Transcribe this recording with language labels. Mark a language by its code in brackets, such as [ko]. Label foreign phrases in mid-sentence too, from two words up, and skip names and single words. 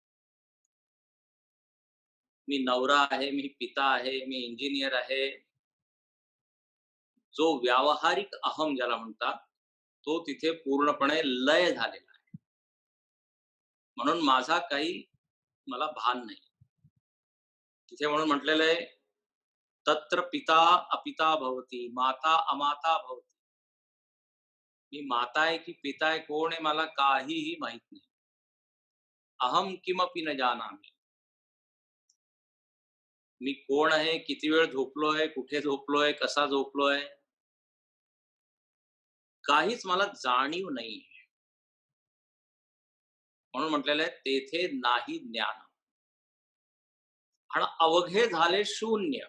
[mr] मी नवरा आहे, मी पिता आहे, मी इंजिनियर आहे. जो व्यावहारिक अहम ज्याला म्हणतात तो तिथे पूर्णपणे लय झालेला आहे. म्हणून माझा काही मला भान नाही तिथे. म्हणून म्हटलेलं आहे [sa] तत्र पिता अपिता भवती, माता अमाता भवती. [mr] मी माता आहे की पिता आहे, कोण आहे मला काहीही माहित नाही. [sa] अहम किमपि न जानामि. [mr] मी कोण आहे, किती वेळ झोपलोय, कुठे झोपलोय, कसा झोपलोय, काहीच मला जाणीव नाही. म्हणून म्हटलेलं आहे तेथे नाही ज्ञान. आणि अवघे झाले शून्य.